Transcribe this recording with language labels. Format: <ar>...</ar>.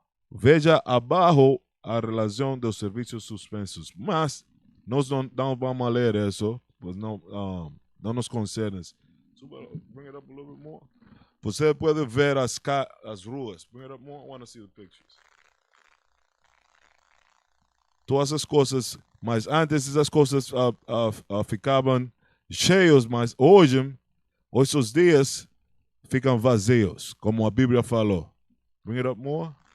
<pt>Veja abaixo a relação dos serviços suspensos. Mas nós não vamos ler isso, pois não nos concerne.</pt> <en>Bring it up a little bit more.</en> <pt>Você pode ver as ruas.</pt> <en>Bring it up more. I want to see the pictures.</en> <pt>Todas as coisas, mas antes essas coisas ficavam cheias, mas hoje os dias ficam vazios, como a Bíblia falou.</pt> <en>Bring it up more.</en>